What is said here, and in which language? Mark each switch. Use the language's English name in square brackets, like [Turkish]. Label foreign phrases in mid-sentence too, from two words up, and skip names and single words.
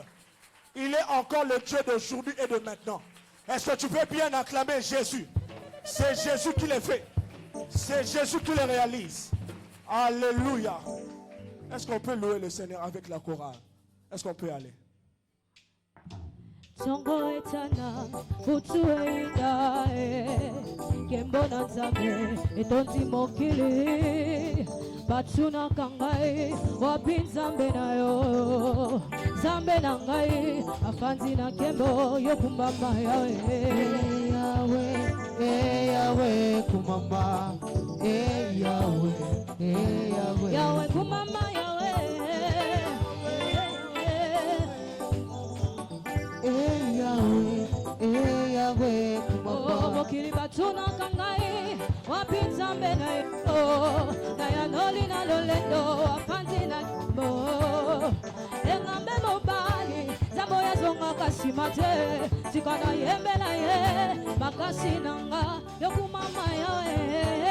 [French] Il est encore le Dieu d'aujourd'hui et de maintenant. Est-ce que tu peux bien acclamer Jésus? C'est Jésus qui les fait. C'est Jésus qui les réalise. Alléluia. Est-ce qu'on peut louer le Seigneur avec la chorale? Est-ce qu'on peut aller? [Lingala] Songo etana utueida kembona nzambe etonzi mokili batuna kangai wapi nzambe nayo nzambe na ngai afanzi na kembo yokumbamba yawe yawe kumamba yawe yawe kumamba yawe Yahweh, oh, mokili batuna kangai wapinza mbena yo na yanoli na lolendo apanzi na kimbo engambe mobali zambo ya zonga kasimate sikana yembe na ye makasi nanga yokumama yawe